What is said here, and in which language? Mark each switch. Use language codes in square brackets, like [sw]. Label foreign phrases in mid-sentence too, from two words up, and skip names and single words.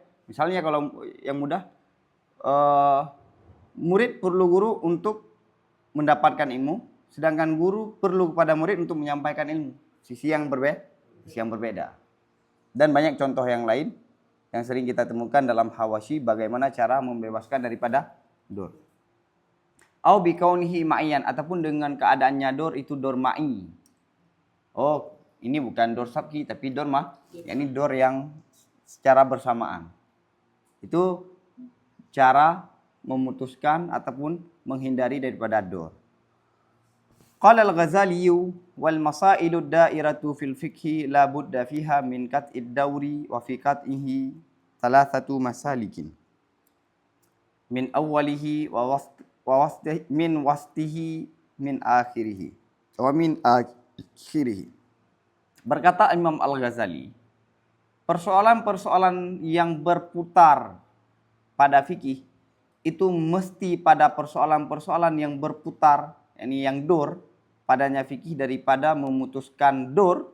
[id] Misalnya kalau yang mudah, murid perlu guru untuk mendapatkan ilmu, sedangkan guru perlu kepada murid untuk menyampaikan ilmu. Sisi yang berbeda. Dan banyak contoh yang lain yang sering kita temukan dalam hawashi bagaimana cara membebaskan daripada daur. [ar] أو بكونه معيا, [id] ataupun dengan keadaannya daur itu [ar] دور معي. [id] Oh, ini bukan [ar] دور سبقي [id] tapi daur yakni daur yang secara bersamaan. Itu cara memutuskan ataupun menghindari daripada daur. [ar] قال الغزالي والمسائل الدائرة في الفقه لا بد فيها من قطع الدور وفي قطعه ثلاثة مسالك. من أوله ووسطه من وسطه من آخره. ومن آخره. [id] Berkata Imam Al-Ghazali, persoalan-persoalan yang berputar pada fikih itu mesti pada persoalan-persoalan yang berputar, yakni yang dur, padanya fikih daripada memutuskan dor.